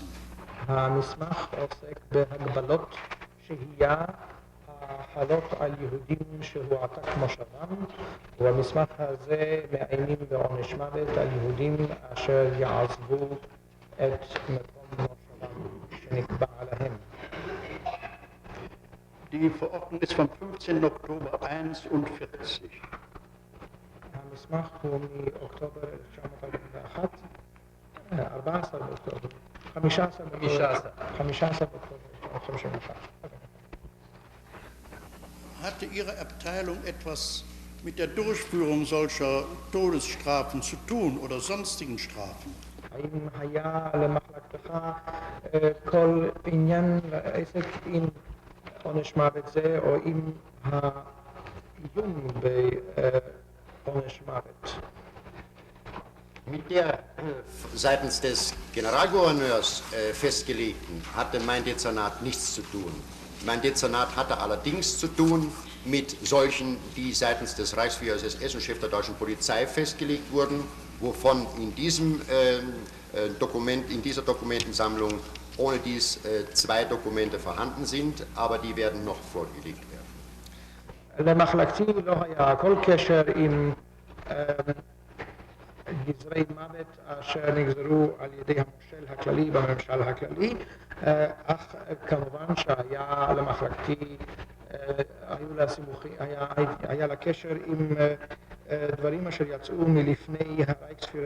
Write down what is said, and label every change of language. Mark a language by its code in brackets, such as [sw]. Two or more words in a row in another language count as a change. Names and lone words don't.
[he] המסמך עוסק בהגבלות שהייה החלות על יהודים שהועתק מושבם, ובמסמך הזה מאיימים בעונש מוות על יהודים אשר יעזבו את מקום מושבם שנקבע עליהם. [de] Die Verordnung ist vom 15. Oktober 1941. [he] המסמך הוא מאוקטובר 1941, 14 באוקטובר, 15 באוקטובר 1951. [de] Hatte Ihre Abteilung etwas mit der Durchführung solcher Todesstrafen zu tun oder sonstigen Strafen? [he] האם היה למחלקתך כל עניין לעסק עם עונש מוות זה או עם האיום בעונש מוות? [de] Mit der seitens des Generalgouverneurs festgelegten hatte mein Dezernat nichts zu tun. Mein Dezernat hatte allerdings zu tun mit solchen, die seitens des Reichsführers SS und Chef der deutschen Polizei festgelegt wurden, wovon in diesem Dokument, in dieser Dokumentensammlung ohne dies 2 Dokumente vorhanden sind, aber die werden noch vorgelegt werden. [he] למחלקתי לא היה כל קשר עם גזרי מוות אשר נגזרו על ידי המושל הכללי בממשל הכללי, אך כמובן שהיה למחלקתי, היה לה קשר עם דברים אשר יצאו מלפני הרייכספיהרר.